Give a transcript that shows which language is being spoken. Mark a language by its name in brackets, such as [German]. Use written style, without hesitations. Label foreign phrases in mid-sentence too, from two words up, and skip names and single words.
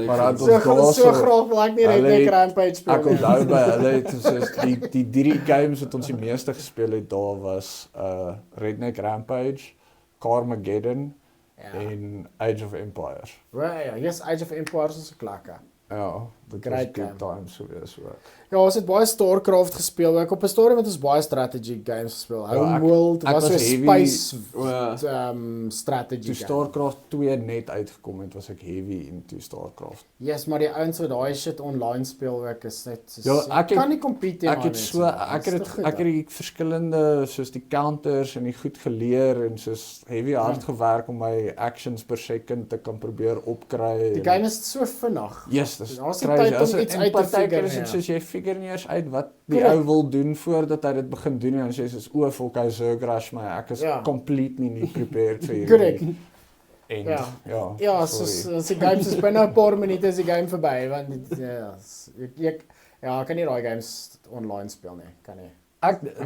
[Afrikaans] so graag wil ek nie Redneck Rampage speel. Ek onthou by hulle het soos die 3 games wat ons die meeste gespeel het daar was Redneck Rampage, Carmageddon en Age of Empires. [English] Right, yes, [Afrikaans] Age of Empires is 'n klakker. Ja, dit was [English] good times [Afrikaans] gewees ook. Ja, ons het baie StarCraft gespeel. Ek op 'n stadium het ons baie [English] strategy games [Afrikaans] gespeel. Homeworld was so 'n [English] space strategy [Afrikaans] game. Toe StarCraft 2 net uitgekom het, was ek [English] heavy into [Afrikaans] StarCraft. Yes, maar die ouens wat daai shit online speel ook is net so ek kan nie compete nie. Ek het die verskillende soos die counters en die goed geleer en soos [English] heavy hard [Afrikaans] gewerk om my [English] actions per second [Afrikaans] te kan probeer opkry. Die game is so vinnig. Yes, dis crazy. En partykeer is dit soos jy figure nie eers uit wat die ou wil doen voordat hy dit begin doen en jy sê soos o, fuck, hy Zergrash my. Ek is completely nie prepared vir hierdie. Ja, soos die game is binne 'n paar minute is die game verby want ek kan nie daai games online speel nie, kan nie.